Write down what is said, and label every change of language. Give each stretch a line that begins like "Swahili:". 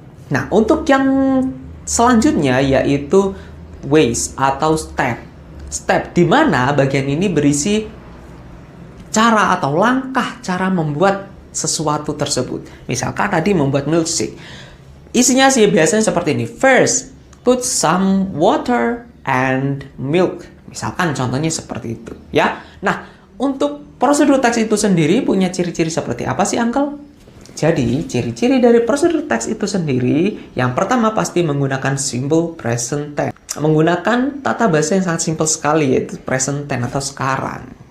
Indonesian: Nah, untuk yang selanjutnya yaitu ways atau step. Step di mana bagian ini berisi cara atau langkah cara membuat sesuatu tersebut. Misalkan tadi membuat milkshake. Isinya sih biasanya seperti ini.
English: First, put some water and milk.
Indonesian: Misalkan contohnya seperti itu, ya. Nah, untuk prosedur teks itu sendiri punya ciri-ciri seperti apa sih, Uncle? Jadi, ciri-ciri dari prosedur teks itu sendiri, yang pertama pasti menggunakan simple present tense. Menggunakan tata bahasa yang sangat simple sekali, yaitu present tense atau sekarang.